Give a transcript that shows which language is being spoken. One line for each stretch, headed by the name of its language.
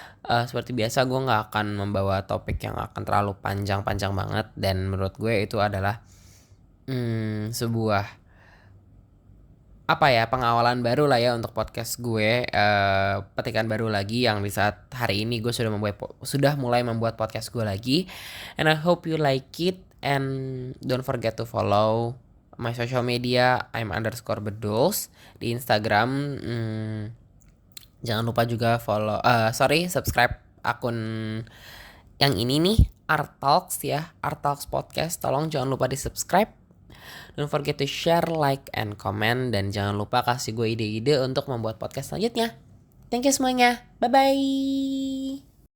Indonesian: Seperti biasa gue nggak akan membawa topik yang akan terlalu panjang-panjang banget. Dan menurut gue itu adalah sebuah pengawalan baru lah ya untuk podcast gue, petikan baru lagi yang di saat hari ini gue sudah mulai membuat podcast gue lagi.
English: And I hope you like it, and don't forget to follow my social media. I'm _beduls
Indonesian: di Instagram. Jangan lupa juga subscribe akun yang ini nih, Art Talks ya, Art Talks Podcast. Tolong jangan lupa di subscribe.
English: Don't forget to share, like, and comment.
Indonesian: Dan jangan lupa kasih gue ide-ide untuk membuat podcast selanjutnya.
English: Thank you
Indonesian: semuanya. Bye-bye.